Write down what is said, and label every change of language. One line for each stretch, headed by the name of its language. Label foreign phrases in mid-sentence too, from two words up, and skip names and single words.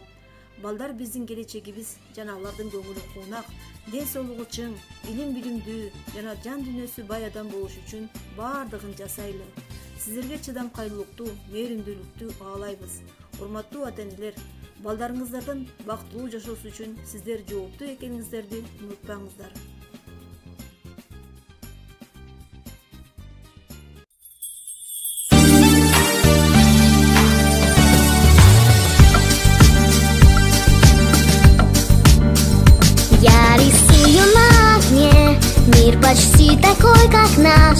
Kyrgyz: Балдар биздин келечегибиз жана алардын көңүлү куунак, ден соолугу чың, илим билимдүү жана жан дүйнөсү бай адам болуш үчүн баардыгын жасайлы. Сиздерге чыдамкайлуулукту, мээримдүүлүктү каалайбыз. Урматтуу ата-энелер, балдарыңыздардан бактылуу жашоосу үчүн сиздер жооптуу экениңиздерди унутпаңыздар.
Russian: Я рисую на окне мир почти такой, как наш.